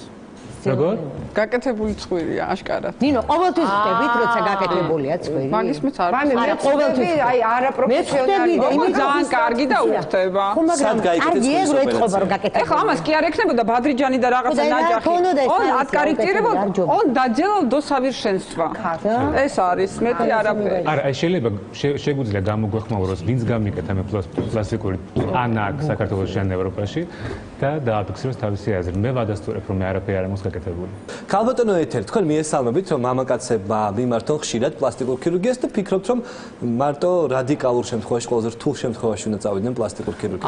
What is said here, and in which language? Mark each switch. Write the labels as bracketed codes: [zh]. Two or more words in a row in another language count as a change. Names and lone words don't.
[ka] როგორ? გაკეთებული ცხვირია, აშკარად. ნინო, ყოველთვის ხდებით, როცა გაკეთებულია ცხვირი. მაგის მეც არ. არა, ყოველთვის აი არაპროფესიონალი და იმით ძალიან კარგი და უხდება. სად გაიკეთეთ ეს ეთყობა რომ გაკეთებული. ეხლა ამას კი არ ექნებოდა ბადრიჯანი და რაღაცა ნაჯახი. [ru] он откорректировал, он доделал до совершенства. [ka] ეს არის, მეტი არაფერი. არა, შეიძლება შეგვიძლია გამოგვეხმაუროს, ვინც გამიკეთა მე პლასტიკური ან აქ საქართველოში ან ევროპაში და დააფიქსიროს თავისი აზრი. მე ვადასტურებ, რომ მე არაფერი არ მაქვს გაკეთებული. ქალბატონო ეთერ, თქვენ მიესალმებით, რომ მამაკაცებმა მიმართონ ხშირად პლასტიკურ ქირურგიას და ფიქრობთ, რომ მარტო რადიკალურ შემთხვევაში, ყველაზე რთულ შემთხვევაში უნდა წავიდნენ პლასტიკურ ქირურგიას.